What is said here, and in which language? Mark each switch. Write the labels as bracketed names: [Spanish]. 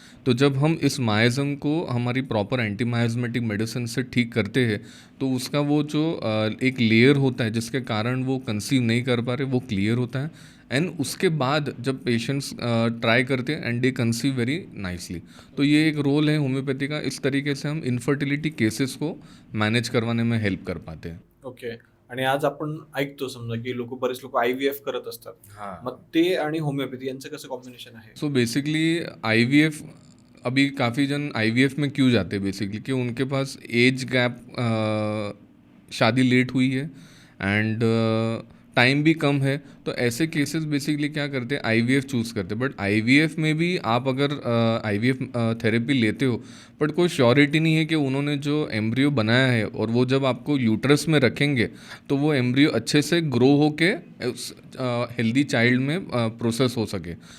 [Hindi] तो जब हम इस मायाज़म को हमारी प्रॉपर एंटी मायाज़मेटिक मेडिसिन से ठीक करते हैं तो उसका वो जो एक लेयर होता है जिसके कारण वो कंसीव नहीं कर पा रहे, वो क्लियर होता है. एंड उसके बाद जब पेशेंट्स ट्राई करते हैं and [English] They conceive very nicely. [Hindi] तो ये एक रोल है होम्योपैथी का. इस तरीके से हम इनफर्टिलिटी केसेस को मैनेज करवाने में हेल्प कर पाते हैं. ओके. [Marathi] आणि आज आपण ऐकतो समजा की बरेच लोक IVF करत असतात, मग ते आणि होमिओपॅथी यांचं कसं कॉम्बिनेशन आहे? [Hindi] सो बेसिकली IVF, अभी काफ़ी जन IVF में क्यों जाते हैं बेसिकली कि उनके पास एज गैप, शादी लेट हुई है एंड टाइम भी कम है, तो ऐसे केसेस बेसिकली क्या करते हैं IVF चूज़ करते हैं. बट IVF में भी आप अगर IVF थेरेपी लेते हो, बट कोई श्योरिटी नहीं है कि उन्होंने जो एम्ब्रियो बनाया है और वो जब आपको यूट्रस में रखेंगे तो वो एम्ब्रियो अच्छे से ग्रो होके हेल्दी चाइल्ड में प्रोसेस हो सके.